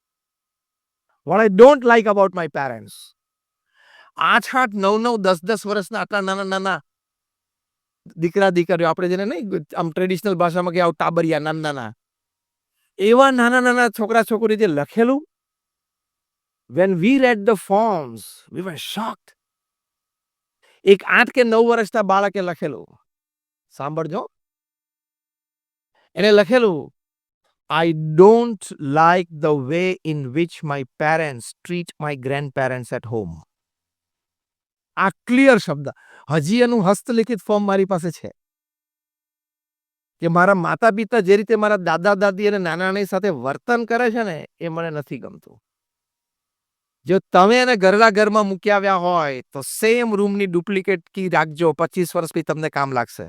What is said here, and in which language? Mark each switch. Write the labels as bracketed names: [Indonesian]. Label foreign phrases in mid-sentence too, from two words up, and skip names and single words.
[English] What I don't like about my parents. [Gujarati] 8, 9, 10 વર્ષના આટલા નાના દીકરા દીકરીઓ, આપણે જેને નહીં આમ ટ્રેડિશનલ ભાષામાં કે આવું ટાબરિયા નાના, એવા નાના છોકરા છોકરી જે લખેલું, [English] when we read the forms we were shocked. [Gujarati] એક 8 કે 9 વર્ષના બાળકે લખેલું, સાંભળજો, એને લખેલું, [English] I don't like the way in which my parents treat my grandparents at home. [Gujarati] આ ક્લિયર શબ્દ. હજી એનું હસ્તલિખિત ફોર્મ મારી પાસે છે કે મારા માતા પિતા જે રીતે મારા દાદા દાદી અને નાના નાની સાથે વર્તન કરે છે ને, એ મને નથી ગમતું. જો તમે એને ઘરના ઘરમાં મૂકી આવ્યા હોય તો [English] same room duplicate key [Gujarati] રાખજો, 25 વર્ષ પછી તમને કામ લાગશે.